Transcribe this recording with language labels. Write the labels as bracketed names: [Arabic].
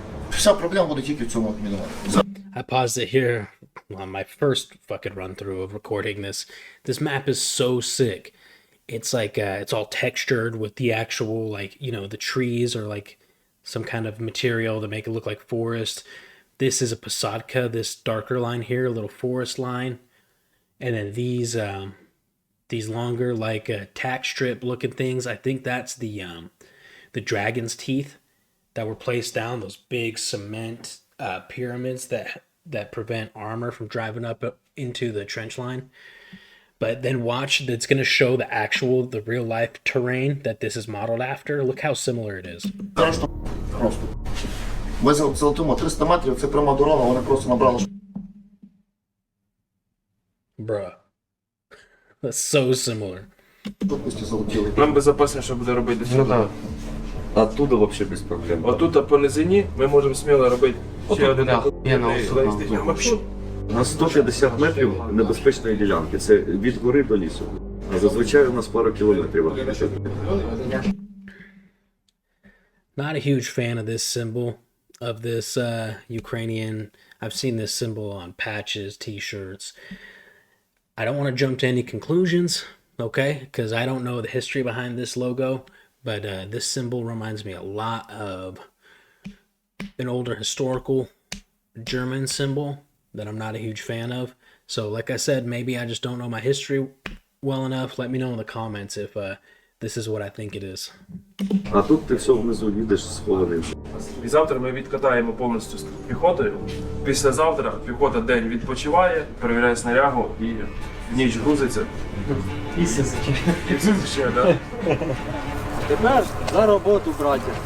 [Ukrainian] Вся проблема буде тільки в цьому мінувати. [English] I paused it here on my first fucking run through of recording this. This map is so sick. It's like it's all textured with the actual, like, you know, the trees or like some kind of material to make it look like forest. This is a posadka, this darker line here, a little forest line, and then these longer, like tack strip looking things. I think that's the dragon's teeth that were placed down, those big cement pyramids that that prevent armor from driving up into the trench line. But then watch, that's going to show the real life terrain that this is modeled after. Look how similar it is. [Ukrainian] Просто. Ми залетимо 300 метрів, це прямо дорога, вони просто набрали. [English] Bruh. That's so similar. [Ukrainian] Швидкості залетіли. Нам безпечніше буде робити сюди. [Russian] Оттуда вообще без проблем. [Ukrainian] Отут по низині ми можемо сміло робити ще один маршрут. На 150 метрів небезпечної ділянки. Це від гори до лісу. А зазвичай у нас пару кілометрів. [English] Not a huge fan of this symbol, of this Ukrainian. I've seen this symbol on patches, t-shirts. I don't want to jump to any conclusions, okay? Because I don't know the history behind this logo, but this symbol reminds me a lot of an older historical German symbol that I'm not a huge fan of. So like I said, maybe I just don't know my history well enough. Let me know in the comments if this is what I think it is. [Ukrainian] А тут ти все внизу їдеш схований. І завтра ми відкатаємо повністю з піхотою. Післязавтра піхота день відпочиває, перевіряє снарягу і в ніч грузиться. І ще, так? Тепер за роботу, браті.